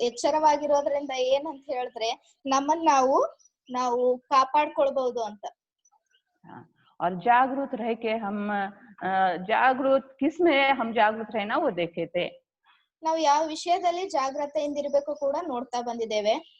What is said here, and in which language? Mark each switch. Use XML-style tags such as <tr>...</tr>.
<kn>ಎಚ್ಚರವಾಗಿರೋದ್ರಿಂದ ಏನಂತ ಹೇಳಿದ್ರೆ ನಮ್ಮನ್ನ ನಾವು ಕಾಪಾಡ್ಕೊಳ್ಬಹುದು ಅಂತ.</kn> <hi>और जागरूक रह के हम जागरूक किसमें हम जागरूक रहना वो देखे थे।</hi> <kn>ನಾವು ಯಾವ ವಿಷಯದಲ್ಲಿ ಜಾಗೃತೆಯಿಂದ ಇರಬೇಕು ಕೂಡ ನೋಡ್ತಾ ಬಂದಿದ್ದೇವೆ.</kn>